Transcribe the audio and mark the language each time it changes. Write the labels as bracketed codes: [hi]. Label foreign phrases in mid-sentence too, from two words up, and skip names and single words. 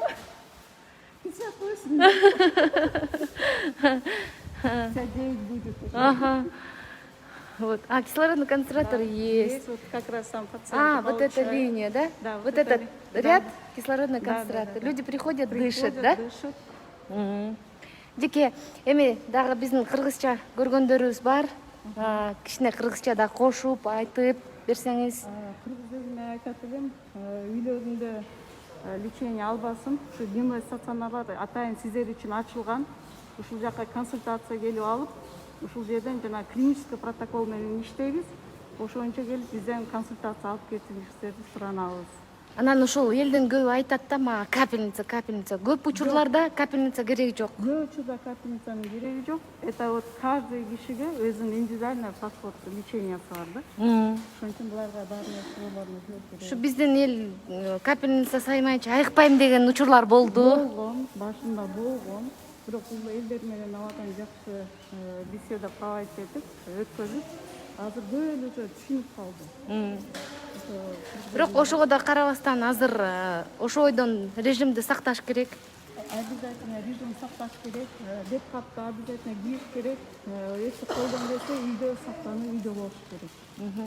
[ru] 58. 59 будет уже. Ага. Вот. А, кислородный концентратор Да, есть. Вот как раз там пациенты А, вот эта получают. линия, да? Да, Вот вот это этот ли- ряд да. кислородный Да, да, концентратор. да, да. Люди приходят, Приходят, дышат, да? дышат. [ky] Дике, эми дагы биздин кыргызча көргөндөрүбүз бар. Кичине кыргызча да кошуп, айтып берсеңиз. Кыргыз элине айтат элем, үйлөрүндө лечение албасын. Ушу [ru] дневной стационарлар [ky] атайын сиздер үчүн ачылган. Ушул жака консультация келип алып, ушул жерден жана [ru] клинический протокол [ky] менен иштейбиз. Ошончо келип бизден консультация алып кетиңиздерди суранабыз. Анан ушул элдин көбү айтат да мага капельница. Көп учурларда капельница кереги жок. Көп учурда капельницанын кереги жок. [ru] Это вот каждый [ky] кишиге өзүнүн [ru] индивидуальный подход лечениясы [ky] бар да. Ошон үчүн буларга баарын суроолорун өтүп Ушу биздин эл капельница саймайчы айыкпайм деген учурлар болду. болгон, башында болгон. Бирок бул элдер менен абадан жакшы [ru] беседа проводить [ky] этип, өткөзүп, азыр көп эле уже түшүнүп калды. Бирок ошого да карабастан азыр ошо ойдон режимди сакташ керек. Обязательно режим сакташ керек, бет капты обязательно кийиш керек. Эч колдон келсе үйдө сактанып, үйдө болуш керек.